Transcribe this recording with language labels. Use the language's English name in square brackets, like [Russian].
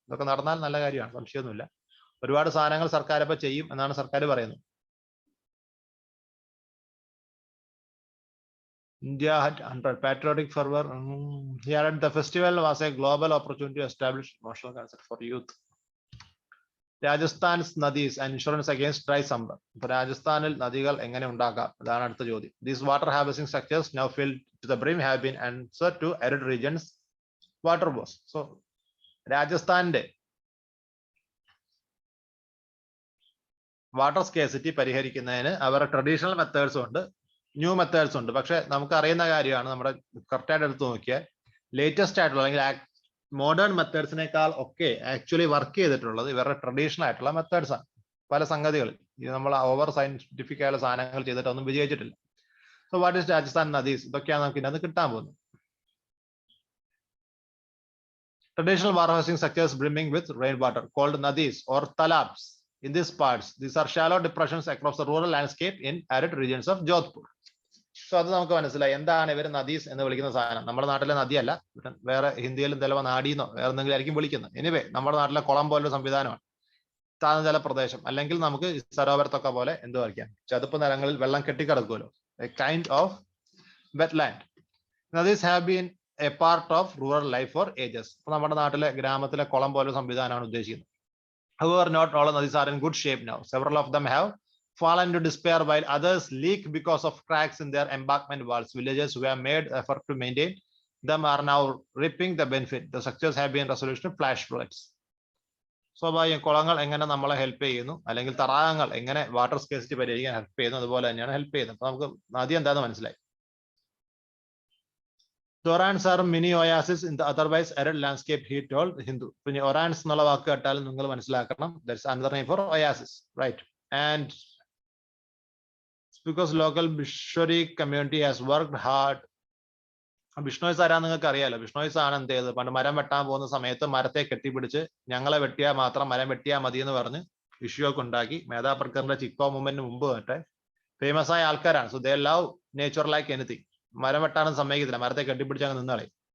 [Malayalam] ഇതൊക്കെ നടന്നാൽ നല്ല കാര്യമാണ്, സംശയമൊന്നുമില്ല. ഒരുപാട് സാധനങ്ങൾ സർക്കാർ ഇപ്പൊ ചെയ്യും എന്നാണ് സർക്കാർ പറയുന്നത്. [English] India had 100 patriotic fervor. Here at the festival was a global opportunity to establish emotional concern for youth. Rajasthan's nadis and insurance against dry summer. [Malayalam] ഇപ്പൊ രാജസ്ഥാനിൽ നദികൾ എങ്ങനെ ഉണ്ടാക്കാം, അതാണ് അടുത്ത ചോദ്യം. [English] These water harvesting structures now filled to the brim have been answered to arid regions water woes. [Malayalam] So രാജസ്ഥാന്റെ water scarcity പരിഹരിക്കുന്നതിന് അവരുടെ ട്രഡീഷണൽ മെത്തേഡ്സും ഉണ്ട്, ന്യൂ മെത്തേഡ്സ് ഉണ്ട്. പക്ഷെ നമുക്ക് അറിയുന്ന കാര്യമാണ്, നമ്മുടെ കറക്റ്റായിട്ട് എടുത്ത് നോക്കിയാൽ ലേറ്റസ്റ്റ് ആയിട്ടുള്ള അല്ലെങ്കിൽ മോഡേൺ മെത്തേഡ്സിനേക്കാൾ ഒക്കെ ആക്ച്വലി വർക്ക് ചെയ്തിട്ടുള്ളത് ഇവരുടെ ട്രഡീഷണൽ ആയിട്ടുള്ള മെത്തേഡ്സ് ആണ്. പല സംഗതികൾ ഇത് നമ്മൾ ഓവർ സയന്റിഫിക് ആയുള്ള സാധനങ്ങൾ ചെയ്തിട്ടൊന്നും വിജയിച്ചിട്ടില്ല. സോ [English] what is Rajasthan nadis, [Malayalam] ഇതൊക്കെയാണ് നമുക്ക് ഇതിനകത്ത് കിട്ടാൻ പോകുന്നത്. [English] Traditional water harvesting structures brimming with rainwater called nadis or talabs. In these parts, these are shallow depressions across the rural landscape in arid regions of Jodhpur. [Malayalam] So അത് നമുക്ക് മനസ്സിലായി എന്താണ് ഇവർ നദീസ് എന്ന് വിളിക്കുന്ന സാധനം. നമ്മുടെ നാട്ടിലെ നദിയല്ല, വേറെ ഹിന്ദിയിലും ചിലപ്പോൾ നാടിന്നോ വേറെ എന്തെങ്കിലും ആയിരിക്കും വിളിക്കുന്നത്. എനിവേ നമ്മുടെ നാട്ടിലെ കുളം പോലൊരു സംവിധാനമാണ്, താഴ്ന്ന ജല പ്രദേശം. അല്ലെങ്കിൽ നമുക്ക് സരോവരത്തൊക്കെ പോലെ എന്ത് വയ്ക്കാം, ചതുപ്പ് നിലങ്ങളിൽ വെള്ളം കെട്ടിക്കിടക്കുമല്ലോ, [English] A kind of wetland. Nadis have been a part of rural life for ages. [Malayalam] ഇപ്പൊ നമ്മുടെ നാട്ടിലെ ഗ്രാമത്തിലെ കുളം പോലെ സംവിധാനമാണ് ഉദ്ദേശിക്കുന്നത്. [English] However, not all nadis are in good shape now. Several of them have fallen into despair, while others leak because of cracks in their embankment walls. Villagers who have made effort to maintain them are now reaping the benefit. The structures have been resolution to flash floods. [Malayalam] സ്വാഭാവികം കുളങ്ങൾ എങ്ങനെ നമ്മളെ help ചെയ്യുന്നു, അല്ലെങ്കിൽ തടാകങ്ങൾ എങ്ങനെ water scarcity പരിഹരിക്കാൻ help ചെയ്യുന്നു, അതുപോലെ തന്നെയാണ് ഹെൽപ്പ് ചെയ്യുന്നത്. അപ്പൊ നമുക്ക് നദി എന്താണെന്ന് മനസ്സിലായി. [English] Orans are mini oases in the otherwise arid landscape, he told Hindu. [Malayalam] പിന്നെ orans എന്നുള്ള വാക്ക് കേട്ടാലും നിങ്ങൾ മനസ്സിലാക്കണം, [English] that's another name for oasis, right? And because local Bishori community has worked hard. [Malayalam] ബിഷ്ണോയ്സ് ആരാന്ന് നിങ്ങൾക്ക് അറിയാലോ. ബിഷ്ണോയ്സ് ആണ് എന്ത് ചെയ്തത്, പണ്ട് മരം വെട്ടാൻ പോകുന്ന സമയത്ത് മരത്തെ കെട്ടിപ്പിടിച്ച് ഞങ്ങളെ വെട്ടിയാൽ മാത്രം, മരം വെട്ടിയാൽ മതി എന്ന് പറഞ്ഞ് ഇഷ്യൂ ഒക്കെ ഉണ്ടാക്കി. മേധാ പട്കറിന്റെ ചിക്കോ മൂവ്മെന്റിന് മുമ്പ് മറ്റേ ഫേമസ് ആയ ആൾക്കാരാണ്. [English] So they love nature like anything. [Malayalam] മരം വെട്ടാനും സമ്മതിക്കത്തില്ല, മരത്തെ കെട്ടിപ്പിടിച്ച് അങ്ങ് നിന്നളി.